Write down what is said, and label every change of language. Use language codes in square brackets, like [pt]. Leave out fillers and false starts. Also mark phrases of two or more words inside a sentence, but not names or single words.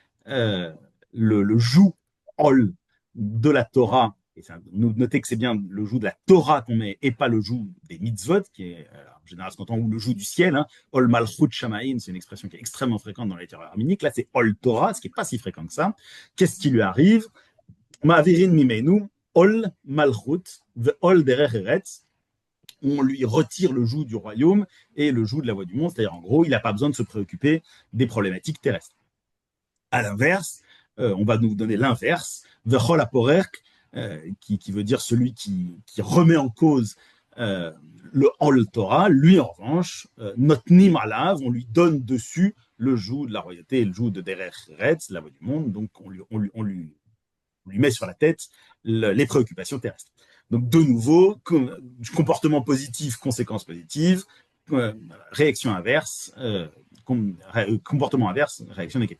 [fr] le joug Ol de la Torah, et ça, notez que c'est bien le joug de la Torah qu'on met et pas le joug des mitzvot, qui est en général ce qu'on entend, ou le joug du ciel, [he] עול מלכות שמים, [fr] c'est une expression qui est extrêmement fréquente dans la littérature arménique, là c'est [he] עול תורה, [fr] ce qui n'est pas si fréquent que ça. Qu'est-ce qui lui arrive? [he] מעבירין ממנו, עול מלכות, עול דרך ארץ. [fr] On lui retire le joug du royaume et le joug de la voie du monde, c'est-à-dire en gros, il n'a pas besoin de se préoccuper des problématiques terrestres. À l'inverse, on va nous donner l'inverse, [he] וכל הפורק, [fr] qui veut dire celui qui remet en cause le [he] עול תורה, [fr] lui en revanche, [he] נותנים עליו, [fr] on lui donne dessus le joug de la royauté et le joug de [he] דרך ארץ, [fr] la voie du monde, donc on lui met sur la tête les préoccupations terrestres. Donc, de nouveau, comportement positif, conséquences positives, réaction inverse, comportement inverse, réaction négative.